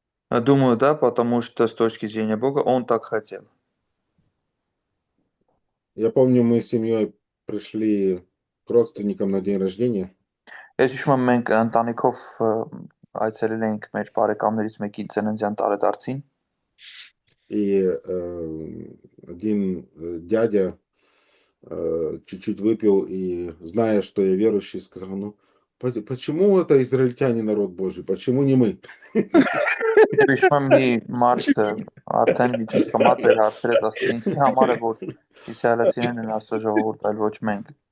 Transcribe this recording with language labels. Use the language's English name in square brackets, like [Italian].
[Russian] Думаю, да, потому что с точки зрения Бога он так хотел. Я помню, мы с семьей пришли к родственникам на день рождения. [Armenian] Ես հիշում եմ մենք ընտանիքով այցելել էինք մեր բարեկամներից մեկի ծննդյան տարեդարձին։ [Russian] И один дядя чуть-чуть выпил и, зная, что я верующий, сказал, ну, почему это израильтяне народ Божий, почему не мы? [Armenian] Հիշում եմ մի մարդ արդեն մի քիչ խմած էր հարցրեց, ասաց ինչի համար է որ իսրայելացիներն են Աստծո ժողովուրդ, այլ ոչ մենք։